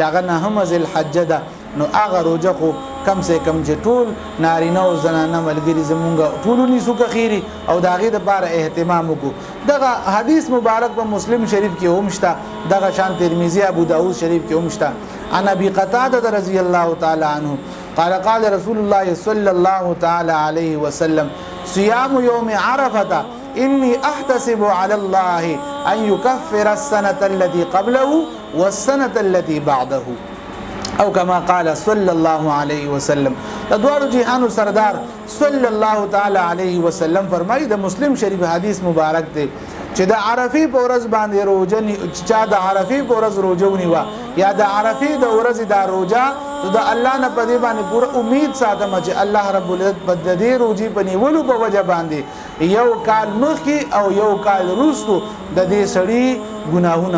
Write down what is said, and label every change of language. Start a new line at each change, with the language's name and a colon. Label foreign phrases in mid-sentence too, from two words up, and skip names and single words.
Pashto: هغه 9 ذل حجه ده نو هغه روزه خو
Urdu: کم سے کم
Pashto: چې ټول نارینه او زنانه ملګری زمونږ ټول نیسو که خیری او د هغې د پاره اهتمام وکړو دغه حدیث مبارک په مسلم شریف کې هم شته دغه شان ترمذی ابو داود شریف کې هم شته
Arabic: عن ابي قتاده رضی الله تعالی عنه قال قال رسول الله صلى الله تعالى عليه وسلم صيام يوم عرفة إني أحتسب على الله أن يكفر السنة التي قبله والسنة التي بعده
Pashto: او
Arabic: كما قال صلى الله عليه وسلم
Pashto: دوار جهان سردار
Arabic: صلى الله تعالى عليه وسلم
Pashto: فرمایي د مسلم شریف حدیث مبارک دی چې د عرفه په ورځ باندې روزه چا د عرفه په ورځ روزه ونیوا یا د عرفه د ورځ د روزه ته د الله نه په دې باندې پوره امید ساتم چې
Arabic: الله رب العزت
Pashto: په دې روزي په نیولو په وجه باندې یو کال مخکې او یو کال وروسته د دې سړي ګناهونه